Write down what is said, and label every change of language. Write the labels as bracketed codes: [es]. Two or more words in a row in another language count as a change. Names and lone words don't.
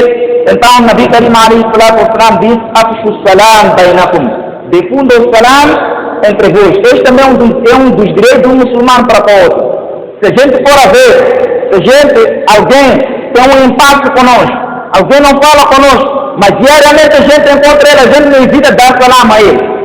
[ar] Então النبي الكريم عليه الصلاة والسلام diz: "أفشوا السلام بينكم", [pt] difunda o salam entre vós. Este também é um dos direitos do muçulmano para todos. Se a gente for a ver, alguém tem um impacto conosco, alguém não fala conosco, mas diariamente a gente encontra ele, a gente não evita dar salam a ele.